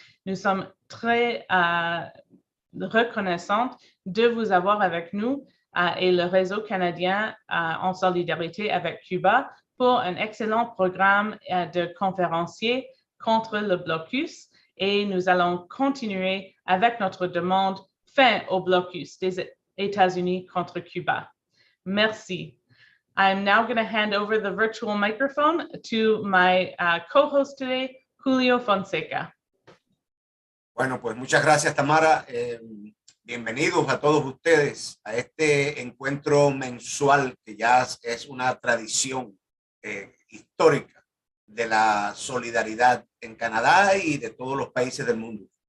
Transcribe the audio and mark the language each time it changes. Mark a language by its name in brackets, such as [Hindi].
[French] Nous sommes très reconnaissantes de vous avoir avec nous et le réseau canadien en solidarité avec Cuba pour un excellent programme de conférenciers contre le blocus et nous allons continuer avec notre demande fin au blocus des États-Unis contre Cuba. Merci. [English] I'm now going to hand over the virtual microphone to my co-host today, Julio Fonseca. [Spanish] Bueno, pues muchas gracias, Tamara. Bienvenidos a todos ustedes a este encuentro mensual que ya es una tradición histórica de la solidaridad en Canadá y de todos los países del mundo.